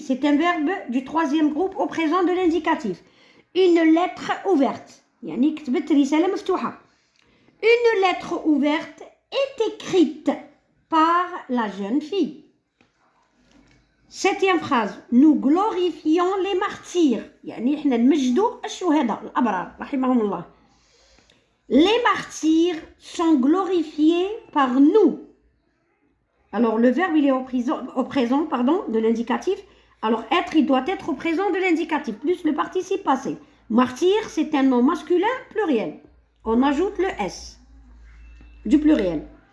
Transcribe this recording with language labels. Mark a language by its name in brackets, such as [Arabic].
[French] C'est un verbe du troisième groupe au présent de l'indicatif. Une lettre ouverte. [Arabic] يعني كتبت رسالة مفتوحة. [French] Une lettre ouverte est écrite par la jeune fille. Septième phrase. Nous glorifions les martyrs. [Arabic] يعني إحنا نمجدوا الشهداء الأبرار رحمهم الله. [French] Les martyrs sont glorifiés par nous. Alors, le verbe, il est au présent de l'indicatif. Alors, être, il doit être au présent de l'indicatif, plus le participe passé. Martyr, c'est un nom masculin pluriel. On ajoute le S du pluriel.